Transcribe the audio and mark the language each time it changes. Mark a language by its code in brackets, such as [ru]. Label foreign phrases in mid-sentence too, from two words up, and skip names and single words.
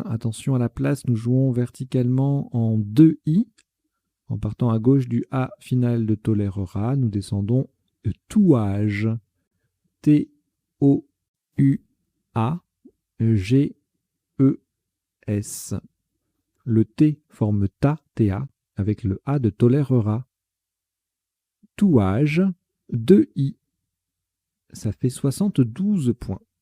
[fr] Attention à la place, nous jouons verticalement en 2i. En partant à gauche du A final de tolérera, nous descendons touage. T-O-U-A-G-E-S. Le T forme ta, T-A, avec le A de tolérera. Touage, 2i. Ça fait 72 points.